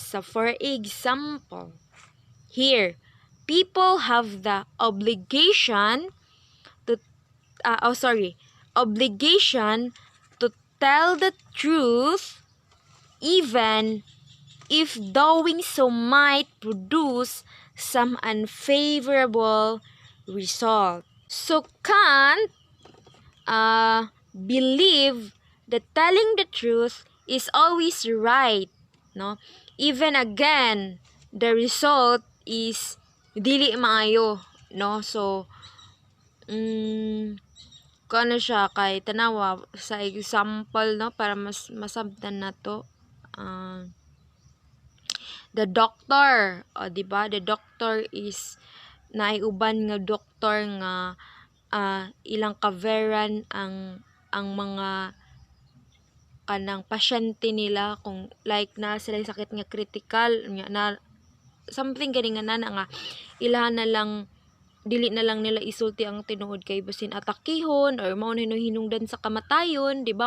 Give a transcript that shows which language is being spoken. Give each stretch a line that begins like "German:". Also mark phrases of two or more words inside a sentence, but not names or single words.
English: So for example, here, people have the obligation to obligation to tell the truth even if doing so might produce some unfavorable result. So Kant believe that telling the truth is always right, no? Even again, the result is
Cebuano: dili maayo,
English: no?
Cebuano: So kano siya kay tanawa sa example no para mas masabtan nato.
English: The doctor, di ba? The doctor is
Cebuano: naiuban nga doktor nga ilang kaveran ang mga kanang pasyente nila kung like na sila sakit nga critical na something gani nga nga ilahan na lang dili na lang nila isulti ang tinuod kay basin atakihon or mao na hinungdan sa kamatayon, di ba?